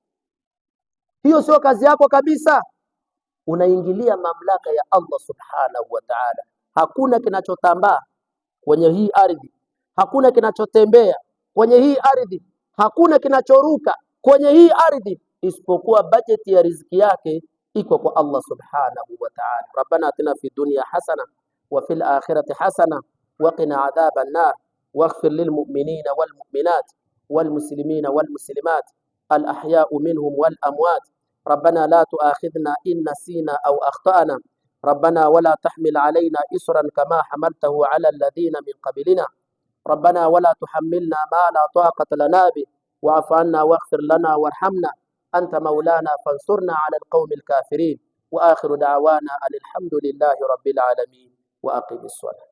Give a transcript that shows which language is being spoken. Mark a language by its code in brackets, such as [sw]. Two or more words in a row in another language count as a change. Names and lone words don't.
[sw] Hiyo sio kazi yako kabisa. Unaingilia mamlaka ya [ar] الله سبحانه وتعالى. [sw] Hakuna kinachotambaa kwenye hii ardhi, hakuna kinachotembea kwenye hii ardhi, hakuna kinachoruka kwenye hii ardhi isipokuwa bajeti ya riziki yake iko kwa [ar] الله سبحانه وتعالى. ربنا آتنا في الدنيا حسنة وفي الآخرة حسنة وقنا عذاب النار واغفر للمؤمنين والمؤمنات والمسلمين والمسلمات الأحياء منهم والأموات. ربنا لا تؤاخذنا إن نسينا أو أخطأنا ربنا ولا تحمل علينا إصرا كما حملته على الذين من قبلنا ربنا ولا تحملنا ما لا طاقة لنا به واعف عنا واغفر لنا وارحمنا أنت مولانا فانصرنا على القوم الكافرين وآخر دعوانا أن الحمد لله رب العالمين وأقم الصلاة.